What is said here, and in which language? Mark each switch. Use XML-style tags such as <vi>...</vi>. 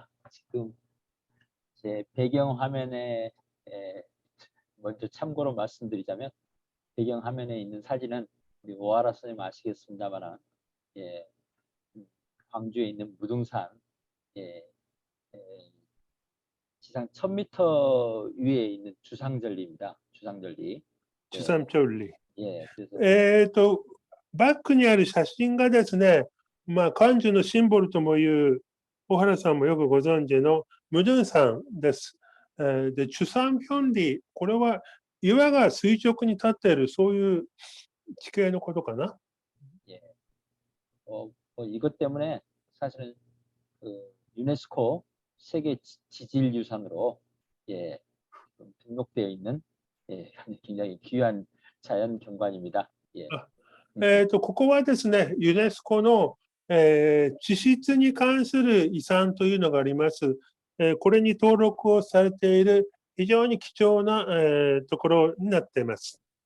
<ko>지금 제 배경 화면에 먼저 참고로 말씀드리자면, 배경 화면에 있는 사진은 우리 오하라 선생님 아시겠습니다만, 예, 광주에 있는 무등산, 예, 지상 1000m 위에 있는 주상절리입니다. 주상절리. 주삼절리. 예, 그래서</ko> <ja>バックにある写真がですね、漢字のシンボルともいう、小原さんもよくご存知の無dun山です。で、주삼편리、これは岩が垂直に立っている、そういう地形のことかな。</ja> <ko>예, 이것 때문에 사실은 유네스코 세계 지질유산으로 등록되어 있는 굉장히 귀한 자연 경관입니다. 예.</ko> <ja>ここはですね、ユネスコの、地質に関する遺産というのがあります。これに登録をされている非常に貴重な、ところになっています。</ja>